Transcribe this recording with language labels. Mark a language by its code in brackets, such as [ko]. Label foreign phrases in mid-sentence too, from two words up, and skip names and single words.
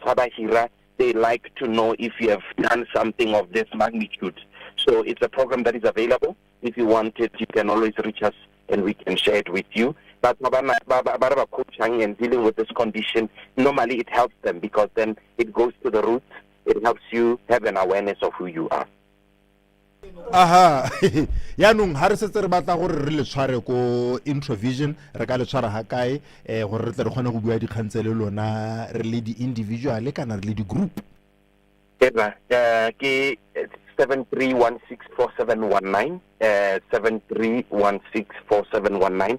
[en] They like to know if you have done something of this magnitude. So it's a program that is available. If you want it, you can always reach us and we can share it with you. But coaching and dealing with this condition, normally it helps them because then it goes to the roots. It helps you have an awareness of who you are. Aha. [tn] Yanung ha re setse re batla gore re le tshware ko Introvision re ka le tshwara ha kae gore re tle re kgone go bua dikgang tse le lona re le di individual kana re le di group. Ke 73164719 73164719.